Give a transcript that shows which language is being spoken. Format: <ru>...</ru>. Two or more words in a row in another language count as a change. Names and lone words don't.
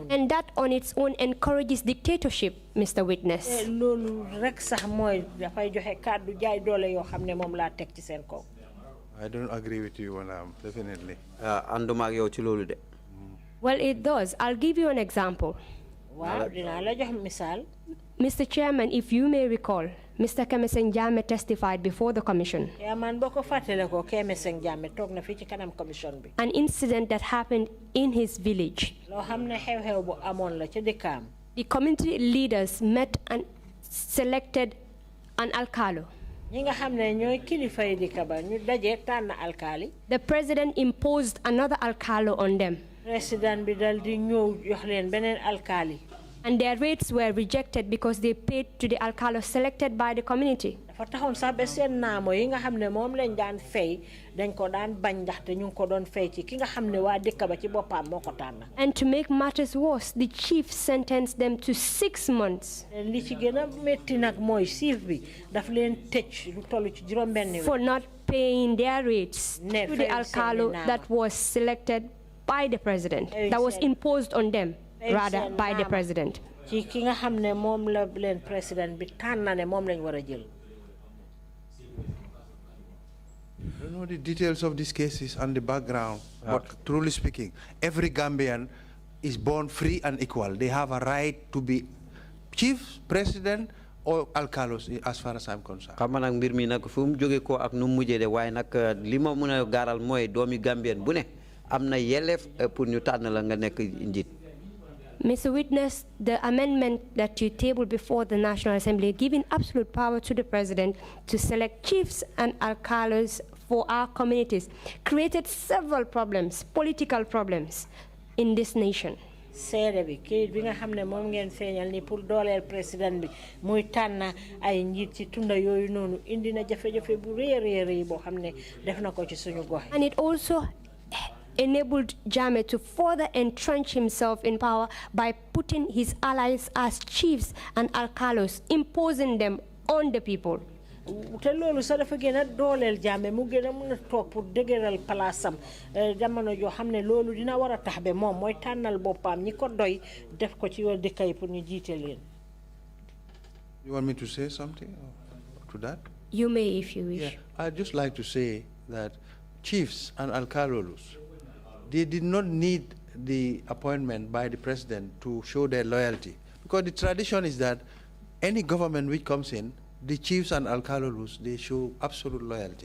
<en>And that on its own encourages dictatorship, Mr. Witness.</en> <wo>Loolu rek sax mooy dafay joxe kàddu jaay doole yoo xam ne moom laa teg ci seen kaw.</wo> <en>I don't agree with you, definitely.</en> <wo>ànduma ak yow ci loolu de.</wo> <en>Well, it does. I'll give you an example.</en> <wo>Waaw dinaa la jox misaal.</wo> <en>Mr. Chairman, if you may recall, Mr. Kemeseng Jammeh testified before the commission.</en> <wo>yaa man boo ko fàttale ko Kemeseng Jammeh toog na fii ci kanam commission bi.</wo> <en>An incident that happened in his village.</en> <wo>loo xam ne xew-xew bu amoon la ca dëkkaam.</wo> <en>The community leaders met and selected an alcalo.</en> <wo>ñi nga xam ne ñooy kilifa yi dëkk ba ñu daje tànn alkaali.</wo> <en>The president imposed another alcalo on them.</en> <wo>Président bi dal di ñëw jox leen beneen alkaali.</wo> <en>And their rates were rejected because they paid to the alcalo selected by the community.</en> <wo>dafa taxoon sax ba seen naamo yi nga xam ne moom lañ daan fay dañ ko daan bañ ndaxte ñu ngi ko doon fay ci ki nga xam ne waa dëkk ba ci boppam moo ko tànn.</wo> <en>And to make matters worse, the chief sentenced them to 6 months.</en> <wo>li ci gën a métti nag mooy siif bi daf leen tëj lu toll ci juróom-benn weer.</wo> <en>For not paying their rates to the alcalo that was selected by the president, that was imposed on them, rather, by the president.</en> <wo>ci ki nga xam ne moom la leen président bi tànn ne moom lañ war a jël.</wo> <en>I don't know the details of these cases and the background, but truly speaking, every Gambian is born free and equal. They have a right to be chief, president, or alcalos, as far as I'm concerned.</en> <wo>xam nga nag mbir mi nag fu mu jóge ko ak nu mu mujjee de waaye nag li ma mën a gaaral mooy doomi Gambien bu ne am na yelleef pour ñu tànn la nga nekk njiit.</wo> <en>Mr. Witness, the amendment that you tabled before the National Assembly giving absolute power to the president to select chiefs and alcalos for our communities created several problems, political problems in this nation.</en> <wo>seede bi kayit bi nga xam ne moom ngeen feeñal ni pour dooleel président bi muy tànn ay njiit ci tunda yooyu noonu indi na jafe-jafe bu rëy boo xam ne def na ko ci suñu gox.</wo> <en>And it also enabled Jammeh to further entrench himself in power by putting his allies as chiefs and alcalos, imposing them on the people.</en> <wo>te loolu sax dafa gën a dooleel Jammeh mu gën a mën a toog pour dëgëral palaasam jamono joo xam ne loolu dina war a tax ba moom mooy tànnal boppam ñi ko doy def ko ci yoon dëkk yi pour ñu jiite leen.</wo> <en>You want me to say something to that? You may if you wish. Yeah, I'd just like to say that chiefs and alcalolos, they did not need the appointment by the president to show their loyalty, because the tradition is that any government which comes in, the chiefs and alcalolos, they show absolute loyalty.</en>